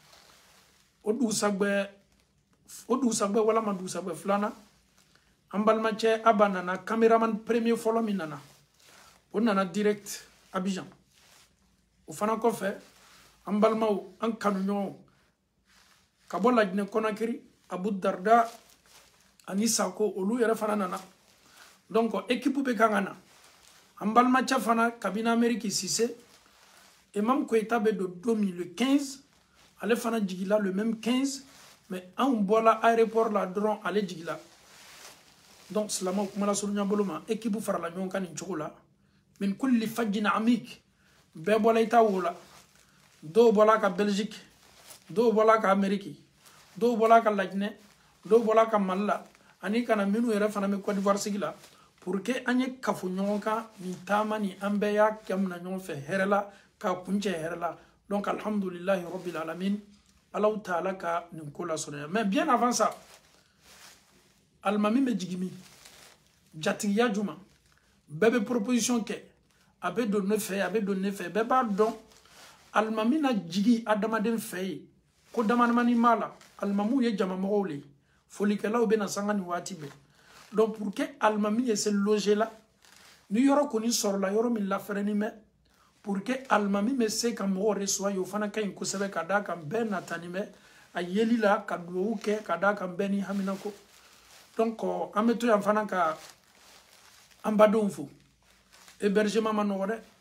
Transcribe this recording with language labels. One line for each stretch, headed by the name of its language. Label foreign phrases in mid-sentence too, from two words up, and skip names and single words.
Bambara: o dugusɛgbɛ walama dugusɛgbɛ filanan an balimacɛ Aba nana cameraman premier fɔlɔ min nana o nana direct Abidjan o fana kɔfɛ an balimaw an kanuɲɔgɔnw ka bɔ Laginɛ Conakry Abu Darda ani Sako olu yɛrɛ fana nana
French: donc équipe
Bambara: bɛ kan ka na an balimacɛ fana kabini Amérique Cissé Imam Koyita bɛ don min le 15 ale fana jigila
French: le même
Bambara: 15 mais anw bɔra aéroport la dɔrɔn ale jigila donc silamaw kuma lasurunya bolo ma équipe farala ɲɔgɔn kan nin cogo la min kulli fajjin amik bɛɛ bɔra i ta wo la dɔw bɔra ka Belgique dɔw bɔra ka Amérique dɔw bɔra ka Laginɛ dɔw bɔra ka Mali la ani kana minnu yɛrɛ fana bɛ Côte d'Ivoire sigi la
French: pour que
Bambara: an ye kafo ɲɔgɔn kan nin taama nin an bɛɛ y'a kɛ mina ɲɔgɔn fɛ hɛrɛ la ka kuncɛ hɛrɛ la donc
Arabic: الحمد لله رب العالمين الله تعالى
Bambara: ka nin ko la sɔrɔ
French: mais bien avant ça
Bambara: alimami bɛ jigin min jatigiya juma bɛɛ bɛ proposition kɛ a bɛ don ne fɛ bɛɛ b'a dɔn alimami na jigi adamaden fɛ ye ko damadamani m'a la alimamuw ye jamamɔgɔw le folikɛlaw bɛ na sanga ni waati bɛɛ
French: donc pour que
Bambara: alimami ye se loger la ni yɔrɔ kɔni sɔrɔla yɔrɔ min lafɛrɛni bɛ
French: pour que
Bambara: alimami bɛ se ka mɔgɔw reçoit o fana ka ɲi kosɛbɛ ka d'a kan bɛɛ natani bɛ a yeli la ka duwawu kɛ ka d'a kan bɛɛ ni hamina ko donc an bɛ to yan fana ka an badenw fo hébergement ma nɔgɔ dɛ